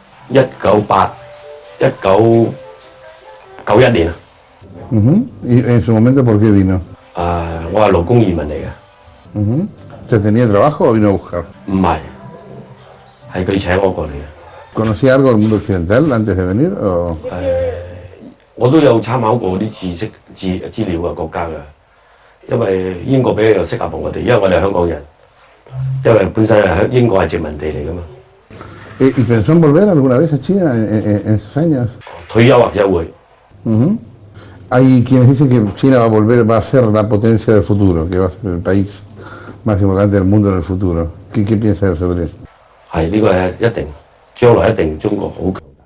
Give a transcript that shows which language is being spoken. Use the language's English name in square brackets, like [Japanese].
[Cantonese] 1991年 [Spanish] ¿Y en su momento por qué vino? [Cantonese] 我係勞工移民嚟嘅。 [Spanish] ¿Usted tenía trabajo o vino a buscar? [Cantonese] 唔係，係佢請我過嚟嘅。 [Spanish] ¿Conocía algo del mundo occidental antes de venir? [Cantonese] 我都有參考過啲資料嘅國家嘅，因為英國比較適合我哋，因為我哋係香港人，因為本身係英國係殖民地嚟噶嘛。 [Spanish] ¿Y pensó en volver alguna vez a China en sus años? [Cantonese] 退休或者會。 [Spanish] Hay quienes dicen que China va a ser la potencia del futuro, que va a ser el país más importante del mundo en el futuro. ¿Qué piensa sobre eso? [Cantonese] 係呢個係一定，將來一定中國好強。